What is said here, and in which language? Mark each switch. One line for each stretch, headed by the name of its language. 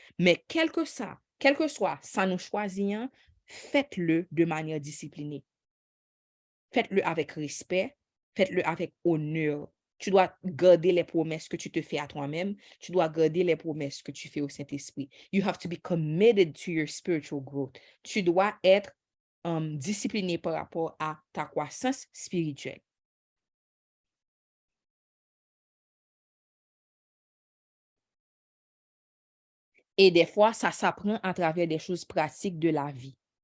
French: Mais quel que soit, ça nous choisit, faites-le de manière disciplinée. Faites-le avec respect, faites-le avec honneur. Tu dois garder les promesses que tu te fais à toi-même. Tu dois garder les promesses que tu fais au Saint-Esprit.
English: You have to be committed to your spiritual growth.
French: Tu dois être discipliné par rapport à ta croissance spirituelle. Et des fois, ça s'apprend à travers des choses pratiques de la vie.